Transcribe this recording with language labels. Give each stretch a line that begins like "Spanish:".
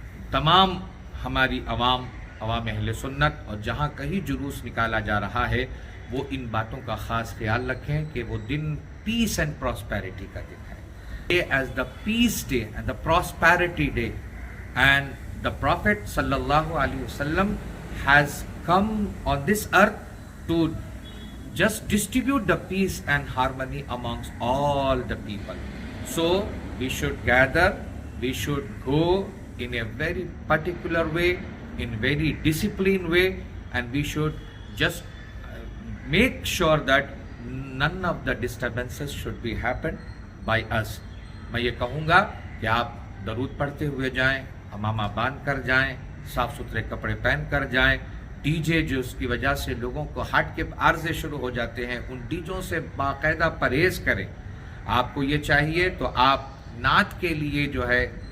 Urdu: تمام ہماری عوام اہل سنت اور جہاں کہیں جلوس نکالا جا رہا ہے وہ ان باتوں کا خاص خیال رکھیں کہ وہ دن پیس اینڈ پراسپیرٹی کا دن ہے،
English: As the peace day and the prosperity day, and the prophet صلی اللہ علیہ وسلم has come on this earth to just distribute the peace and harmony amongst all the people. So we should gather, we should go in a very particular way, in very disciplined way, and we should just make sure that none of the disturbances should be happened by us.
Urdu: میں یہ کہوں گا کہ آپ درود پڑھتے ہوئے جائیں، امامہ باندھ کر جائیں، صاف ستھرے کپڑے پہن کر جائیں، ڈی جے جو اس کی وجہ سے لوگوں کو ہارٹ کے عارضے شروع ہو جاتے ہیں ان ڈیجوں سے باقاعدہ پرہیز کریں۔ آپ کو یہ چاہیے تو آپ نعت کے لیے جو ہے